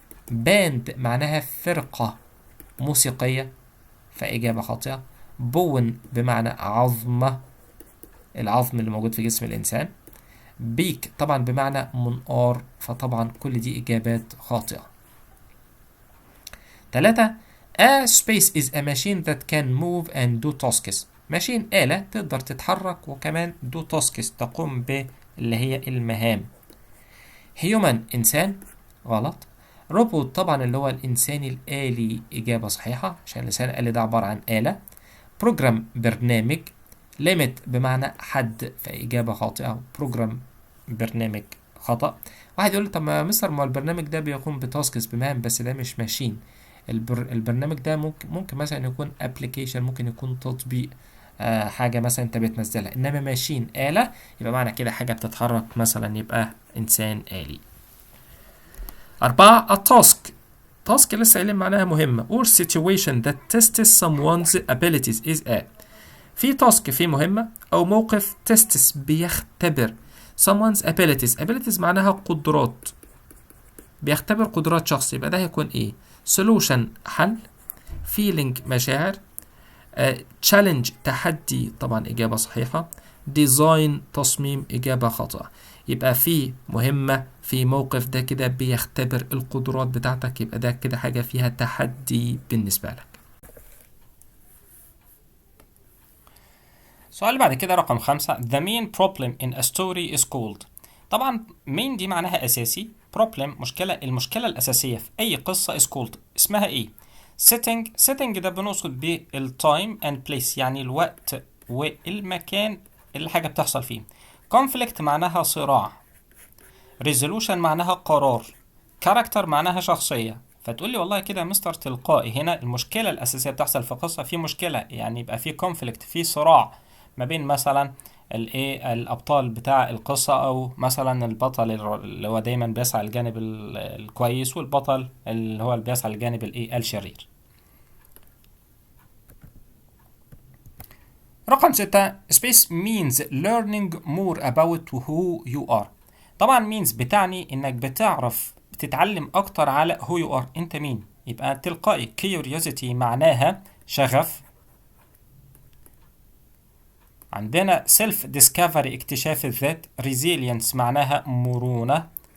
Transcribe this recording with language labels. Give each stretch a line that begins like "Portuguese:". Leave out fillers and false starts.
Arabic: band معناها فرقة موسيقية، فإجابة خاطئة. بون بمعنى عظمة، العظم اللي موجود في جسم الإنسان. بيك طبعا بمعنى منقار، فطبعا كل دي إجابات خاطئة.
English: 3 A space is a machine that can move and do tasks.
Arabic: ماشين آلة تقدر تتحرك وكمان do tasks تقوم باللي هي المهام. human إنسان غلط. روبوت طبعا اللي هو الإنسان الآلي، إجابة صحيحة عشان الإنسان الآلي ده عبارة عن آلة. بروجرام برنامج. ليميت بمعنى حد، فإجابة خاطئة. بروجرام برنامج خطأ. واحد يقول طب ما مستر ما البرنامج ده بيقوم بتاسكس بمهام، بس ده مش ماشين. البرنامج ده ممكن مثلا يكون ابلكيشن، ممكن يكون تطبيق، حاجة مثلا انت بتنزلها، انما ماشين آلة يبقى معنى كده حاجة بتتحرك مثلا، يبقى إنسان آلي. 4 التاسك. تاسك لسه قايلين معناها مهمة
English: or situation that tests someone's abilities is a.
Arabic: في تاسك في مهمة أو موقف tests بيختبر someone's abilities معناها قدرات، بيختبر قدرات شخص، يبقى ده هيكون ايه؟ solution حل، feeling مشاعر، challenge تحدي طبعا إجابة صحيحة، design تصميم إجابة خاطئة. يبقى في مهمة في موقف ده كده بيختبر القدرات بتاعتك، يبقى ده كده حاجة فيها تحدي بالنسبة لك. السؤال بعد كده رقم
English: 5 The main problem in a story is called.
Arabic: طبعا main دي معناها أساسي، problem مشكلة، المشكلة الأساسية في أي قصة
English: is called
Arabic: اسمها إيه؟ setting ده بنقصد بالtime and place يعني الوقت والمكان اللي حاجة بتحصل فيه. conflict معناها صراع. resolution معناها قرار. character معناها شخصية. فتقول لي والله كده يا مستر تلقائي هنا المشكلة الأساسية بتحصل في قصة، في مشكلة يعني يبقى في conflict، في صراع ما بين مثلا الابطال بتاع القصة، او مثلا البطل اللي هو دايما بيسعى الجانب الكويس، والبطل اللي هو اللي بيسعى الجانب الشرير. رقم 6.
English: Space means learning more about who you are.
Arabic: طبعا means بتعني انك بتتعلم اكتر على
English: who you are،
Arabic: انت مين. يبقى تلقائي curiosity معناها شغف. عندنا self discovery اكتشاف الذات. resilience معناها مرونة.